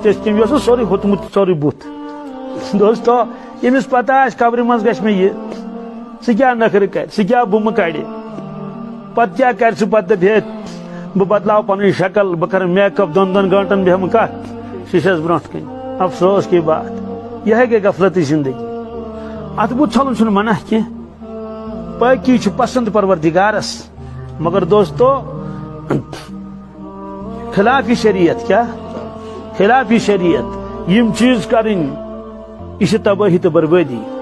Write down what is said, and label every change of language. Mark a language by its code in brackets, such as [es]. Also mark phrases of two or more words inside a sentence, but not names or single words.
[ks] تہِ ٲسۍ کیٚمۍ یہِ اوس سورُے ہوٚتمُت سورُے بُتھ دوستو ییٚمِس پتہ آسہِ قبرِ منٛز گژھِ مےٚ یہِ سُہ کیٛاہ نخرٕ کرِ سُہ کیٛاہ بُمہٕ کڑِ پتہٕ کیٛاہ کرِ سُہ پتہٕ دپہِ ہے بہٕ بدلاو پنٕنۍ شکل بہٕ کرٕ [en] make up [ks] 2 گٲنٛٹن بیٚہمہٕ کتھ شیٖشس برونٛٹھ کنہِ [ur] افسوس کی بات [ks] یِہے گٔے غفلتٕچ زندگی اتھ بُتھ چھلُن چھُنہٕ منع کینٛہہ پٲکی چھُ پسند پروردگارس مگر دوستو خلاف شریعت کیٛاہ خلاف شریعت یِم چیٖز کرٕنۍ یہِ چھِ تبٲہی تہٕ بربٲدی